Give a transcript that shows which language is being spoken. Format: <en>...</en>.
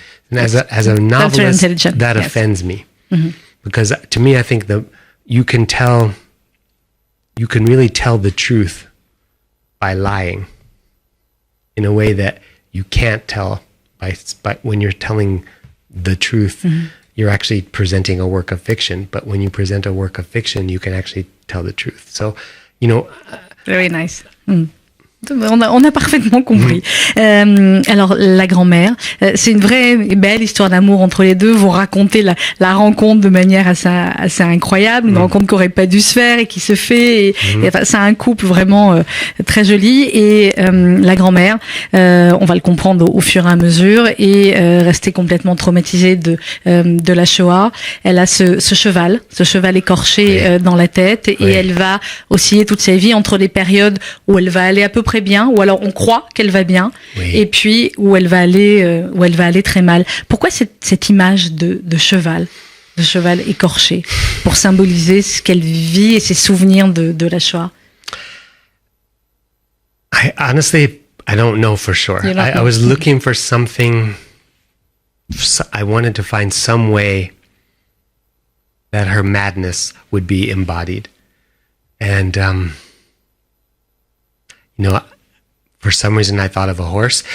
<en>And as a novelist, that offends me. Because to me, I think that you can really tell the truth by lying in a way that you can't tell by when you're telling the truth. You're actually presenting a work of fiction, but when you present a work of fiction, you can actually tell the truth. So, very nice.</en> <fr>On a parfaitement compris. Alors, la grand-mère, c'est une vraie et belle histoire d'amour entre les deux. Vous racontez la rencontre de manière assez incroyable, une rencontre qui aurait pas dû se faire et qui se fait. Et enfin, c'est un couple vraiment très joli. Et la grand-mère, on va le comprendre au fur et à mesure, et rester complètement traumatisée de la Shoah. Elle a ce cheval écorché dans la tête, et elle va osciller toute sa vie entre les périodes où elle va aller à peu près bien, ou alors on croit qu'elle va bien, et puis où elle va aller très mal. Pourquoi cette image de cheval écorché, pour symboliser ce qu'elle vit et ses souvenirs de la Shoah?</fr> <en>Honestly, I don't know for sure. I was looking for something. I wanted to find some way that her madness would be embodied, and for some reason I thought of a horse.</en>